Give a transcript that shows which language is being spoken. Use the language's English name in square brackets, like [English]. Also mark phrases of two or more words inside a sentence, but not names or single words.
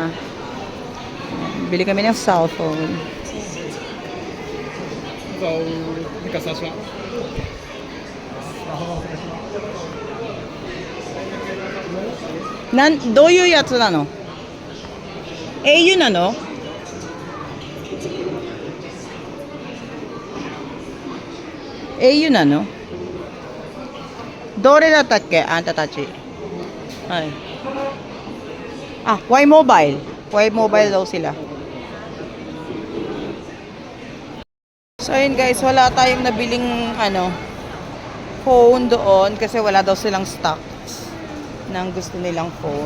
[Filipino] Bili kami ng cellphone. [Japanese] Do ういうやつなの? au なの? au なの? どれだったっけあんたたち? はい。Y Mobile. [Filipino] Y Mobile daw sila. So ayun guys, wala tayong nabiling phone doon kasi wala daw silang stock ng gusto nilang phone.